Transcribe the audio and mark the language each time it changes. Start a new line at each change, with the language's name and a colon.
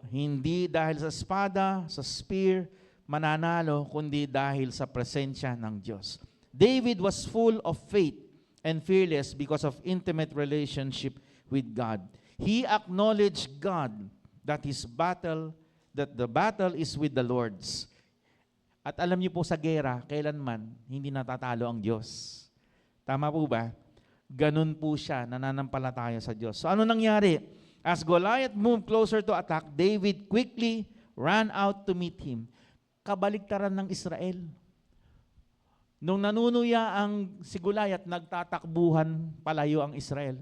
Filipino: Hindi dahil sa espada, sa spear, mananalo, kundi dahil sa presensya ng Diyos.
English: David was full of faith and fearless because of intimate relationship with God. He acknowledged God that the battle is with the Lord's.
Filipino: At alam niyo po sa gera, kailanman hindi natatalo ang Diyos. Tama po ba? Ganun po siya, nananampalataya sa Diyos. So ano nangyari?
English: As Goliath moved closer to attack, David quickly ran out to meet him.
Filipino: Kabaliktaran ng Israel. Nung nanunuya si Goliath, nagtatakbuhan palayo ang Israel.